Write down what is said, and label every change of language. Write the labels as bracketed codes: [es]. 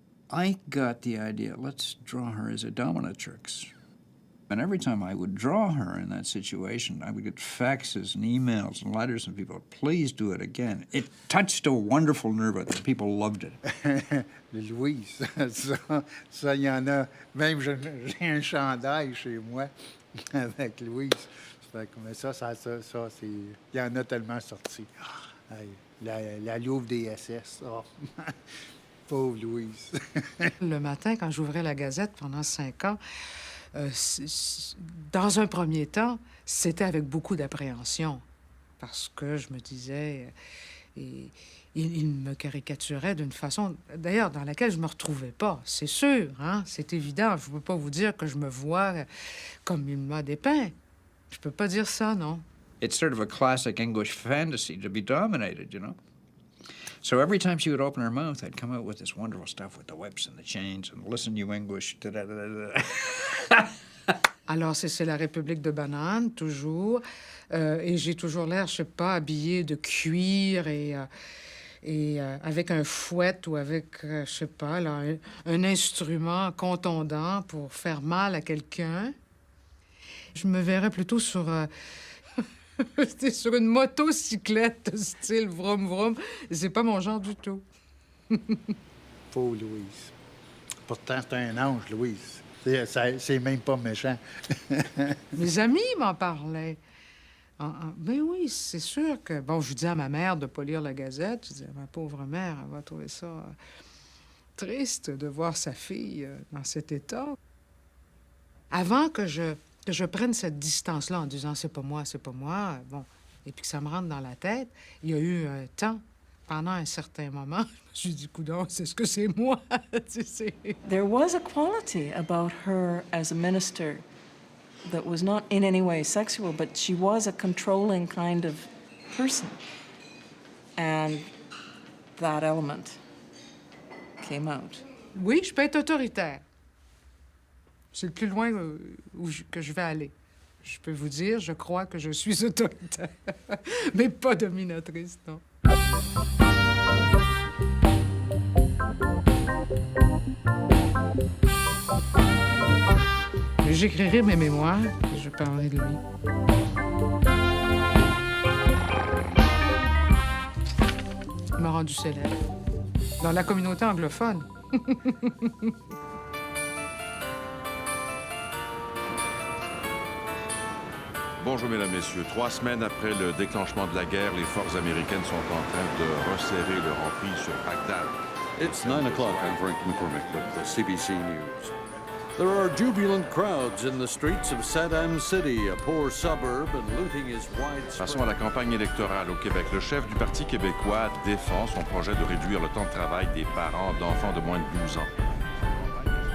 [en] I got the idea, let's draw her as a dominatrix. And every time I would draw her in that situation, I would get faxes and emails and letters from people, please do it again. It touched a wonderful nerve with them. People loved it. [fr] Louise, ça, il y en a. Même j'ai un chandail chez moi avec Louise. Mais ça, c'est... Il y en a tellement sorti. La Louve des SS, oh. Pauvre Louise. Le matin, quand j'ouvrais la Gazette pendant 5 ans, dans un premier temps, c'était avec beaucoup d'appréhension. Parce que je me disais... il me caricaturait d'une façon, d'ailleurs, dans laquelle je ne me retrouvais pas. C'est sûr, hein? C'est évident. Je ne peux pas vous dire que je me vois comme il m'a dépeint. Je peux pas dire ça, non. [en] It's sort of a classic English fantasy to be dominated, you know? So every time she would open her mouth, I'd come out with this wonderful stuff with the whips and the chains and listen, you English. [fr] Alors, c'est la République de banane, toujours. Et j'ai toujours l'air, je sais pas, habillée de cuir et avec un fouet ou avec, je sais pas, là, un instrument contondant pour faire mal à quelqu'un. Je me verrais plutôt sur... sur une motocyclette style vroom vroom. C'est pas mon genre du tout. Pauvre Louise. Pourtant, c'est un ange, Louise. C'est même pas méchant. Mes amis m'en parlaient. Mais oui, c'est sûr que... Bon, je disais à ma mère de pas lire la Gazette. Je disais, ma pauvre mère, elle va trouver ça triste de voir sa fille dans cet état. Avant que je prenne cette distance-là en disant « c'est pas moi », bon, et puis que ça me rentre dans la tête, il y a eu un temps, pendant un certain moment, je me suis dit « coudonc, c'est ce que c'est moi », tu sais. [en] There was a quality about her as a minister that was not in any way sexual, but she was a controlling kind of person. And that element came out. [fr] Oui, je peux être autoritaire. C'est le plus loin que je vais aller. Je peux vous dire, je crois que je suis autoritaire, mais pas dominatrice, non. J'écrirai mes mémoires et je parlerai de lui. Il m'a rendu célèbre. Dans la communauté anglophone. Bonjour, mesdames, messieurs. 3 semaines après le déclenchement de la guerre, les forces américaines sont en train de resserrer leur emprise sur Bagdad. [en] It's 9 o'clock. I'm Frank McCormick with the CBC News. There are jubilant crowds in the streets of Saddam City, a poor suburb, and looting is widespread. [fr] Passons à la campagne électorale au Québec. Le chef du Parti québécois défend son projet de réduire le temps de travail des parents d'enfants de moins de 12 ans.